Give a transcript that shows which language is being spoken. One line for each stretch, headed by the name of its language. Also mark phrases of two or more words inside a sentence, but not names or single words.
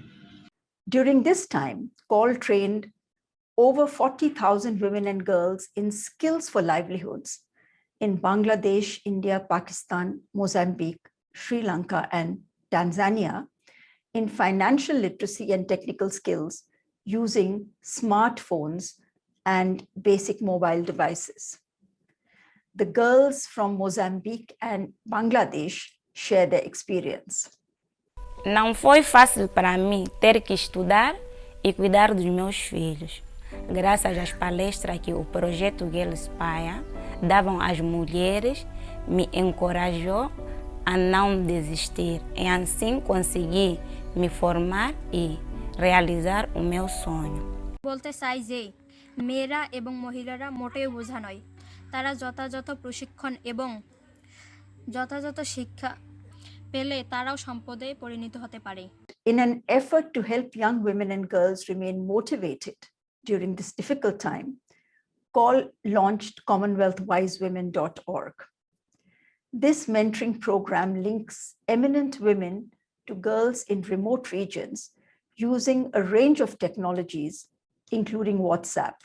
English: During this time, COL trained over 40,000 women and girls in skills for livelihoods in Bangladesh, India, Pakistan, Mozambique, Sri Lanka, and Tanzania in financial literacy and technical skills using smartphones and basic mobile devices. The girls from Mozambique and Bangladesh share their experience.
Portuguese: Não foi fácil para mim ter que estudar e cuidar dos meus filhos. Graças às palestras que o projeto Girls Paia davam às mulheres, me encorajou a não desistir e assim consegui me formar e realizar o meu sonho.
Bangla: বলতে চাই যে মেয়েরা এবং মহিলারা মোটেও বোঝা নয়। তারা যথাযথ প্রশিক্ষণ এবং যথাযথ শিক্ষা পেলে তারাও সম্পদে পরিণত হতে পারে।
English: In an effort to help young women and girls remain motivated during this difficult time, COL launched CommonwealthWiseWomen.org. This mentoring program links eminent women to girls in remote regions using a range of technologies, including WhatsApp.